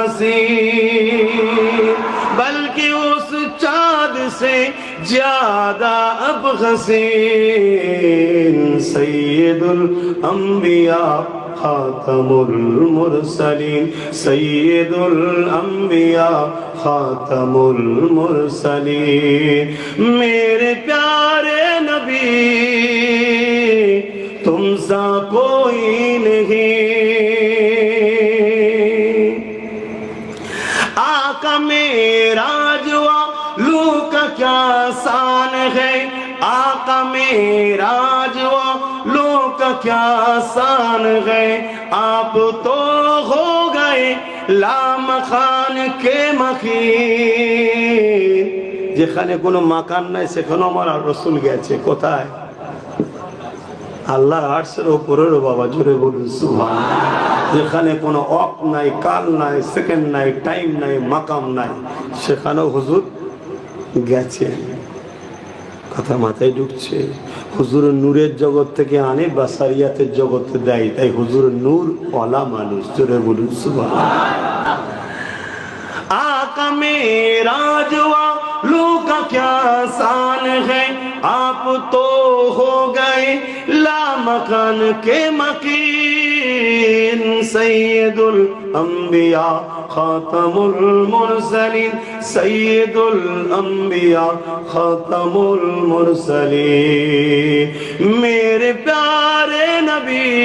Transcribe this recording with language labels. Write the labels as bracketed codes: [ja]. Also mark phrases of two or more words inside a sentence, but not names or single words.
[ur] حسین، بلکہ اس چاند سے زیادہ اب حسین، سید الانبیاء خاتم المرسلین، سید الانبیاء خاتم المرسلین، میرے پیارے نبی تم سا کوئی نہیں، آقا معراج والو کا کیا شان ہے، آقا معراج والو کا کیا شان ہے، آپ تو ہو گئے لامکاں کے مکیں, [bn] যেখানে কোনো মাকান নাই সেখানে আমার রাসূল গেছে। কোথায়? আল্লাহ আরশের উপরের বাবা, জোরে বলুন সুবহানাল্লাহ। যেখানে কোনো ওয়াক্ত নাই, কাল নাই, সেকেন্ড নাই, টাইম নাই, মাকাম নাই, সেখানেও হুজুর গেছে। কথা মাথায় ঢুকছে? হুজুর নূরের জগৎ থেকে আনে বাসারিয়াতের জগতে দেয়, তাই হুজুর নূর ওয়ালা মানুষ, জোরে বলুন সুবহানাল্লাহ। [ur] آقا معراج والوں کا کیا شان ہے، آپ تو ہو گئے لامکاں کے مکیں، سید الانبیاء خاتم المرسلین، سید الانبیاء خاتم المرسلین، میرے پیارے نبی